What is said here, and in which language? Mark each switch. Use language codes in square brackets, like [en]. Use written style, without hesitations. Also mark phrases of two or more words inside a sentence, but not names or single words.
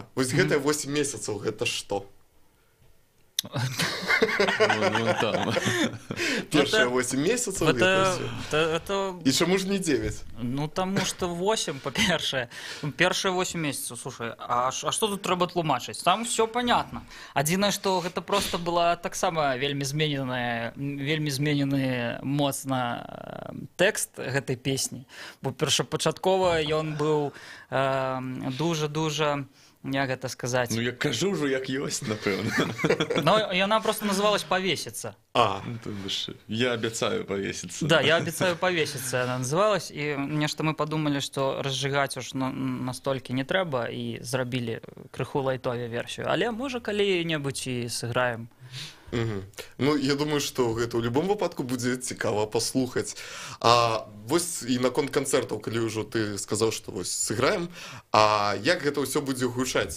[be] Вось гэтыя 8 месяцаў, гэта што? Першыя 8 месяцаў, гэта ўсё. І чаму ж не 9? Ну, таму што 8, па-першае. Першыя 8 месяцаў, слушай, а што тут трэба тлумачыць? [ru] Там все понятно. [be] Адзінае, што гэта проста была таксама вельмі зменены моцна тэкст гэтай песні. Бо першапачаткова ён быў дужа-дужа, як гэта сказаць? Ну, я кажу ўжо, як ёсць, напэўна. [ru] Ну, яна просто называлась «Повеситься». [be] Я абяцаю повеситься. [ru] Да, [be] я абяцаю [ru] повеситься, она называлась. И нешта мы подумали, что разжигать уж настолькі [be] не трэба, [ru] и [be] зрабілі крыху лайтове версію. Але, можа, калі-небудзь і сыграем. Ну, я думаю, што гэта ў любом выпадку будзе цікава паслухаць. А вось і наконт канцэртаў, калі ўжо ты сказаў, што вось сыграем, а як гэта ўсё будзе гучаць?